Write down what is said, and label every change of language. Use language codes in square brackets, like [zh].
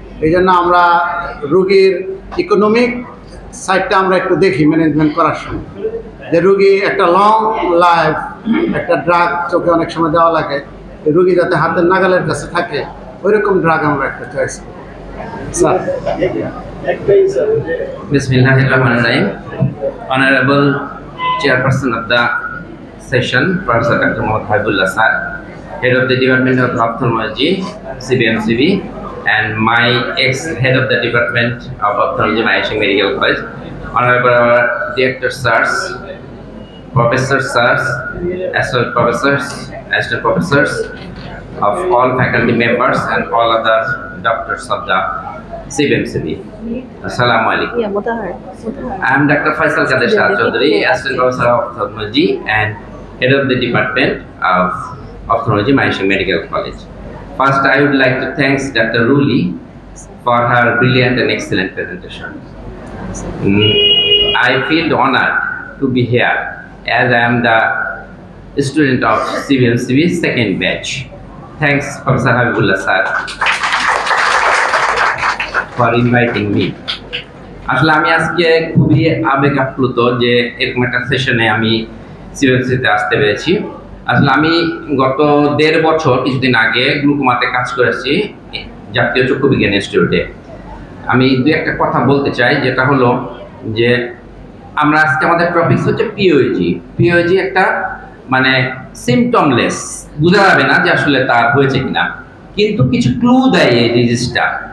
[bn] এই জন্য আমরা রুগীর ইকোনমিক সাইডটা আমরা একটু দেখি ম্যানেজমেন্ট করার সময়, যে রুগী একটা লং লাইফ একটা ড্রাগ চোখে অনেক সময় দেওয়া লাগে, রুগী যাতে হাতের নাগালের কাছে থাকে ওইরকম ড্রাগ আমরা একটা চয়েস করি। Sir [ar] Bismillahirrahmanirrahim. [en] Honorable Chairperson of the session, Professor Dr. Mohammad Habibullah Sir, Head of the Department of Ophthalmology, CBMCB, and my ex-Head of the Department of Ophthalmology, Maheshing Medical College, Honorable Director Sirs, Professor Sirs, Associate Professors, Assistant Professors of all faculty members and all other doctors of the CBMCB. [ar] Assalamu alaikum. [en] Yeah, Mutahar. I am Dr. Faisal Kader Shah Chaudhary, Assistant Professor of Ophthalmology and Head of the Department of Ophthalmology, Maheshing Medical College. First, I would like to thank Dr. Ruli for her brilliant and excellent presentation. I feel honored to be here as I am the student of CBMCB second batch. Thanks, Professor Habibullah Sir, for inviting me. [bn] আসলে আমি আজকে খুবই আবেগ আপ্লুত যে এরকম একটা সেশনে আমি সিবিএমসিতে আসতে পেরেছি। আসলে আমি গত 1.5 বছর কিছুদিন আগে গ্লুকোমাতে কাজ করেছি জাতীয় চক্ষু বিজ্ঞান ইনস্টিটিউটে। আমি দু একটা কথা বলতে চাই, যেটা হলো যে আমরা আজকে আমাদের টপিক হচ্ছে পিওজি একটা মানে সিমটমলেস, বোঝা যাবে না যে আসলে তার হয়েছে কিনা, কিন্তু কিছু ক্লু দেয় এই ডিজিজটা।